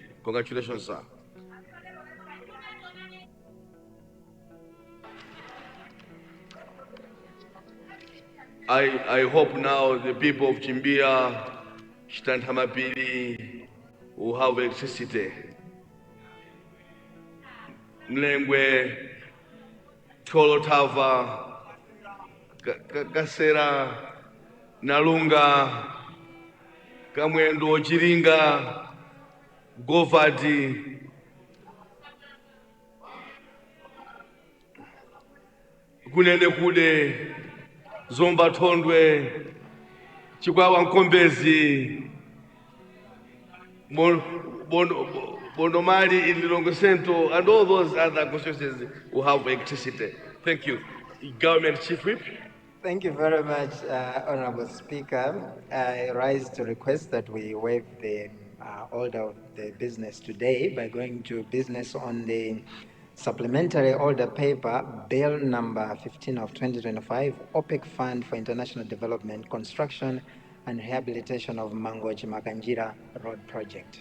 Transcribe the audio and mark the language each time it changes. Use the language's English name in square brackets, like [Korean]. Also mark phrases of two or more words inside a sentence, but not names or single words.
[English] Congratulations, sir. I hope now the people of Chimbia, Shtantamapili, will have electricity. Mlengwe, Tolotava, Kasera, Nalunga, Kamwendo, Chiringa, Govati, Kunene Kude, Zomba Tondwe, Chikwawa Nkombezi, Bondomari in Lilongo Centro, and all those other constituencies who have electricity. Thank you. Government Chief Whip. Thank you very much, Honorable Speaker. I rise to request that we waive the order of the business today by going to business on the supplementary order paper, Bill number 15 of 2025, OPEC Fund for International Development, Construction and Rehabilitation of Mangochi-Makanjira Road Project.